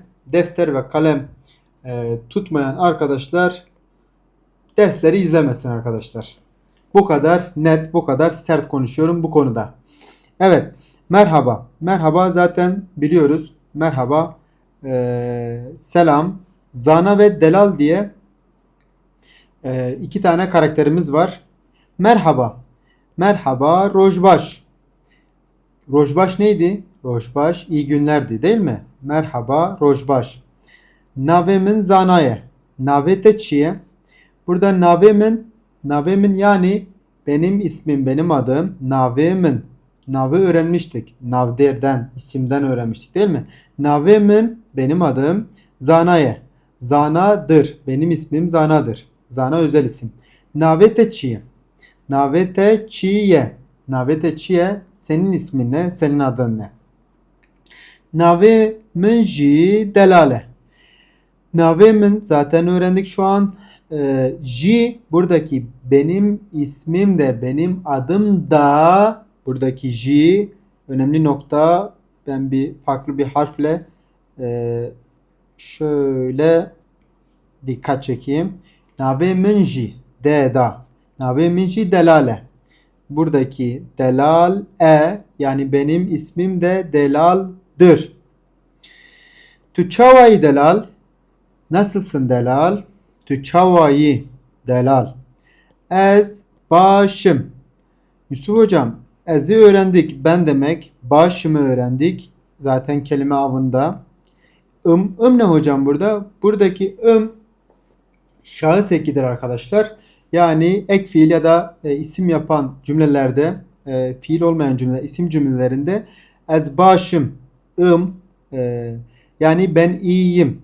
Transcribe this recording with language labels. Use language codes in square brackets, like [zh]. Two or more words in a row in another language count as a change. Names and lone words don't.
[tr] Defter ve kalem tutmayan arkadaşlar dersleri izlemesin arkadaşlar. Bu kadar net, bu kadar sert konuşuyorum bu konuda. Evet, merhaba. Merhaba zaten biliyoruz. Merhaba, selam, zana ve delal diye iki tane karakterimiz var. Merhaba. Merhaba, rojbaş. Rojbaş neydi? Rojbaş iyi günlerdi değil mi? Merhaba, [ku] rojbaş. Navemin zanaye. Navete çiye. [tr] Burada navemin yani benim ismim, benim adım. Navemin. Nav'ı öğrenmiştik. Navderden, isimden öğrenmiştik değil mi? Navemin, benim adım. Zanaye. Zana'dır. Benim ismim Zana'dır. Zana özel isim. [ku] Navete çiye. Navete çiye. Navete çiye. [tr] Senin ismin ne? Senin adın ne? [ku] Navemin ji delale. [tr] Navemin zaten öğrendik şu an. J buradaki benim ismim de benim adım da buradaki J önemli nokta. Ben farklı bir harfle şöyle dikkat çekeyim. [ku] Nave minji de da. Nave minji delale. [tr] Buradaki delal yani benim ismim de delaldır. [ku] Tu çavayı delal. [tr] Nasılsın delal? [ku] Tu çavayı delal. Ez başım. [tr] Yusuf hocam ez'i öğrendik. Ben demek. Başımı öğrendik. Zaten kelime avında. Ne hocam burada? Buradaki şahıs ekidir arkadaşlar. Yani ek fiil ya da isim yapan cümlelerde fiil olmayan cümleler, isim cümlelerinde [ku] ez başım, [tr] yani ben iyiyim.